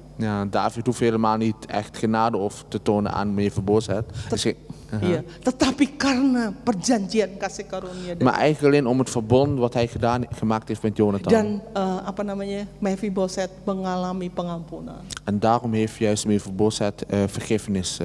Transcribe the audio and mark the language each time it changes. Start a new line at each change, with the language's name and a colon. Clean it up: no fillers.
Dutch: Ja, David hoeft helemaal niet echt genade of te tonen aan Mephiboset.
Indonesian: Iya, tetapi karena perjanjian kasih karunia
Dutch: Maar eigenlijk alleen om het verbond wat hij gemaakt heeft met Jonathan.
Indonesian: dan Mephiboset mengalami pengampunan.
Dutch: En daarom heeft juist Mephiboset vergiffenis